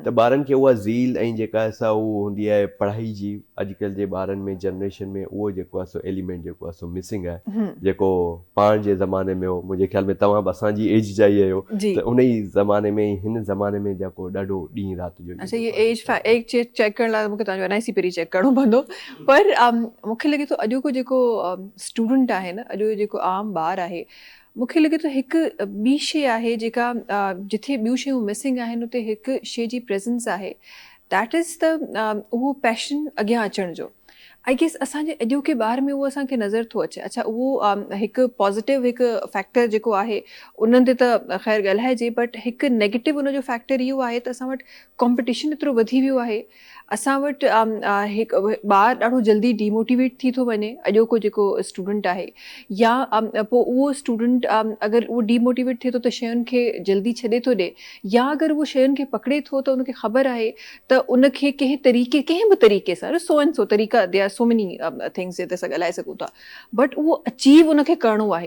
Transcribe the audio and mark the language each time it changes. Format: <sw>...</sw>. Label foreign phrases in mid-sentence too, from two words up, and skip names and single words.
<sd>त ॿारनि खे उहा ज़ील ऐं जेका आहे सा उहो हूंदी आहे पढ़ाई जी, अॼुकल्ह जे ॿारनि में जनरेशन में उहो जेको आहे सो एलिमेंट जेको आहे सो मिसिंग आहे, जेको पाण जे ज़माने में हो। मुंहिंजे ख़्याल में तव्हां बि असांजी एज जा ई आहियो, त उन ई ज़माने में हिन ज़माने में जेको ॾाढो ॾींहुं राति जो। अच्छा, ये एज चेक करण लाइ मूंखे तव्हांजो NIC पहिरीं चेक करिणो पवंदो, पर मूंखे लॻे थो अॼोको जेको स्टूडेंट आहे न, अॼु जेको आम ॿार आहे, मूंखे लॻे थो हिकु ॿी शइ आहे जेका जिथे ॿियूं शयूं मिसिंग आहिनि उते हिकु शइ जी प्रेज़ेंस आहे,</sd> <en>that is the</en> <sd>उहो पैशन अॻियां अचण जो।</sd> <en>I guess</en> <sd>असांजे अॼोके ॿार में उहो असांखे नज़र थो अचे। अच्छा, उहो हिकु पॉज़िटिव हिकु फैक्टर जेको आहे उन्हनि ते त ख़ैर ॻाल्हाइजे, बट हिकु नेगेटिव उनजो फैक्टर इहो आहे त असां वटि कॉम्पिटिशन एतिरो वधी वियो आहे, असां वटि हिकु ॿारु ॾाढो जल्दी डिमोटिवेट थी थो वञे, अॼोको जेको स्टूडेंट आहे, या पोइ उहो स्टूडेंट अगरि उहो डिमोटिवेट थिए थो त शयुनि खे जल्दी छॾे थो ॾिए, या अगरि उहो शयुनि खे पकड़े थो त उनखे ख़बर आहे त उनखे कंहिं बि तरीक़े सां,</sd> <en>so and so</en> <sd>तरीक़ा,</sd> <en>they are so many things</en> <sd>जिते असां ॻाल्हाए सघूं था, बट उहो अचीव उनखे करिणो आहे।</sd>